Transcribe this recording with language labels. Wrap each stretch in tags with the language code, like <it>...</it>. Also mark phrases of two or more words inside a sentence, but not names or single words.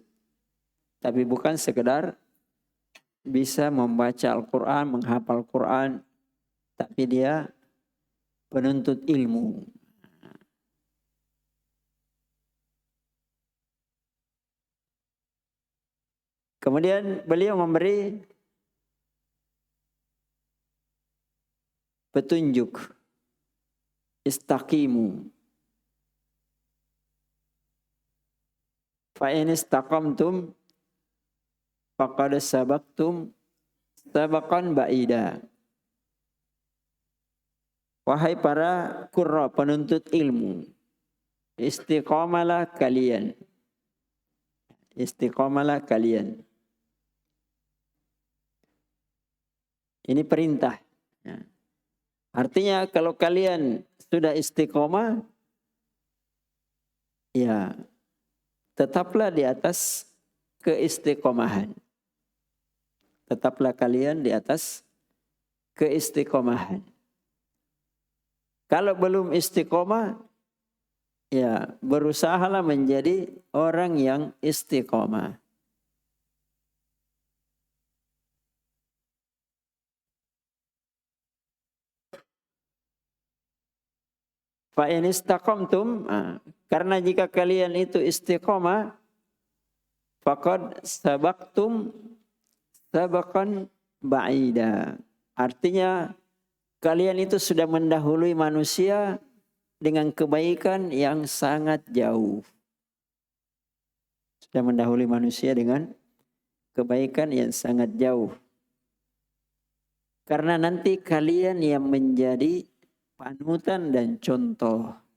<id>Tapi bukan sekedar bisa membaca Al-Quran, menghafal Quran, tapi dia penuntut ilmu. Kemudian beliau memberi petunjuk. Istaqimu.</id> <ar>فإن استقمتم فقد سبقتم سبقا بعيدا.</ar> <id>Wahai para qurra, penuntut ilmu, istiqamalah kalian. Istiqomalah kalian. Ini perintah. Ya. Artinya kalau kalian sudah istiqomah, ya tetaplah di atas keistiqomahan. Tetaplah kalian di atas keistiqomahan. Kalau belum istiqomah, ya berusahalah menjadi orang yang istiqomah.</id> <ar>فإن استقمتم,</ar> <id>karena jika kalian itu istiqomah,</id> <ar>فقد سبقتم سبقا بعيدا.</ar> <id>Artinya kalian itu sudah mendahului manusia dengan kebaikan yang sangat jauh. Sudah mendahului manusia dengan kebaikan yang sangat jauh. Karena nanti kalian yang menjadi panutan dan contoh.</id>